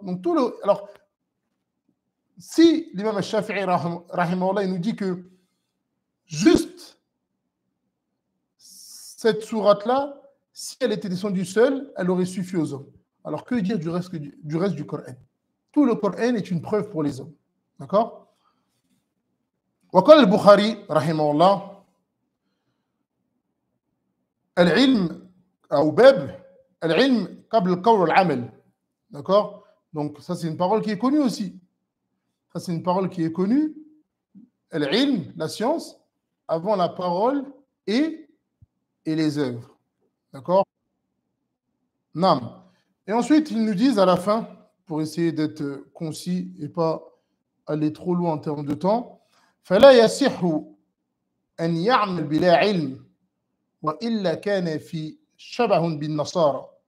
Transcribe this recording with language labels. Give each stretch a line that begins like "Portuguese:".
French: Donc alors si l'imam al-Shafi'i rahimahullah il nous dit que juste cette sourate-là, si elle était descendue seule, elle aurait suffi aux hommes. Alors que dire du reste du Coran? Tout le Coran est une preuve pour les hommes. D'accord?
Arabic: وقال البخاري رحمه الله العلم أو باب العلم قبل القول والعمل.
French: D'accord? Donc ça c'est une parole qui est connue aussi. Ça c'est une parole qui est connue. Al-ilm, la science, avant la parole et les œuvres. D'accord? Nam. Et ensuite ils nous disent à la fin, pour essayer d'être concis et pas aller trop loin en termes de temps,
Arabic: فلا يصح أن يعمل بلا علم وإلا كان في شبه بالنصارى.